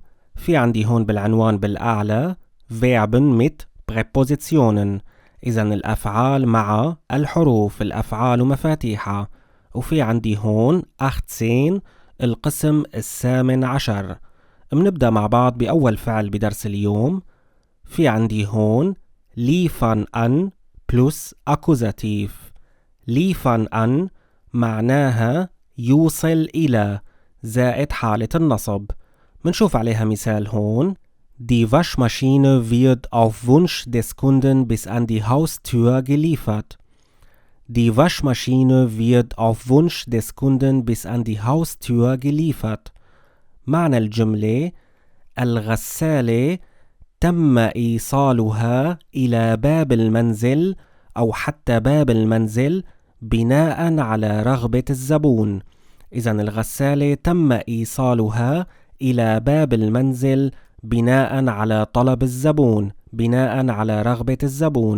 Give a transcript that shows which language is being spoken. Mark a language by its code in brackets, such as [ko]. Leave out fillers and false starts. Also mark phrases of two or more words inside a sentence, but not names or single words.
[ar] في عندي هون بالعنوان بالأعلى [de] Verben mit Präpositionen، [ar] إذن الأفعال مع الحروف، الأفعال ومفاتيحها. وفي عندي هون 18 القسم 18. بنبدأ مع بعض بأول فعل بدرس اليوم. في عندي هون [de] liefern an plus Akkusativ. liefern an [ar] معناها يوصل إلى زائد حالة النصب. منشوف عليها مثال هون. [de] Die Waschmaschine wird auf Wunsch des Kunden bis an die Haustür geliefert. Die Waschmaschine wird auf Wunsch des Kunden bis an die Haustür geliefert. [ar] معنى الجملة: الغسالة تم إيصالها إلى باب المنزل أو حتى باب المنزل بناء على رغبة الزبون. إذن الغسالة تم إيصالها إلى باب المنزل بناء على طلب الزبون، بناء على رغبة الزبون.